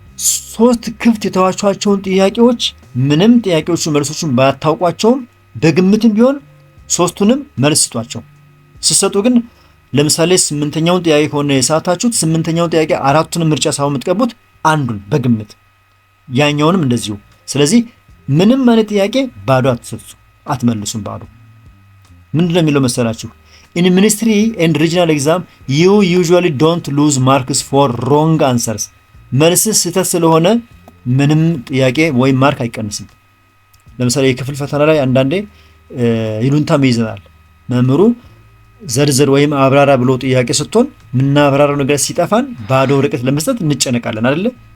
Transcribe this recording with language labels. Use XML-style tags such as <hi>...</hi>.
<am>3 ክፍት የተዋቿቸውን ጥያቄዎች ምንም ጥያቄዎቹ መልሶቹን ባታውቋቸውም በግምትም ቢሆን 3ቱንም መልስ ስጧቸው። ስትሰጡ ግን ለምሳሌ 8ኛውን ጥያቄ ከሆነ የሳታችሁት 8ኛውን ጥያቄ 4ቱንም ምርጫ ሳይሆን የምትቀቡት አንዱን በግምት ያኛውንም እንደዚሁ። ስለዚህ ምንም አይነት ጥያቄ ባዶ አትመልሱም። ባዶ ምንድነው የሚለው መሰላችሁ?</am> <en>In ministry and regional exam you usually don't lose marks for wrong answers.</en> <am>መልስ ስህተት ስለሆነ ምንም ጥያቄ ወይም ማርክ አይቀንስም። ለምሳሌ የክፍል ፈተና ላይ አንዳንዴ ይሉንታም ይዘናል። መምህሩ ዘርዝር ወይም አብራራ ብሎ ጥያቄ ሰጥቶን ምናብራራው ነገር ሲጠፋን ባዶ ወረቀት ለመስጠት እንጨነቃለን አይደለ?</am>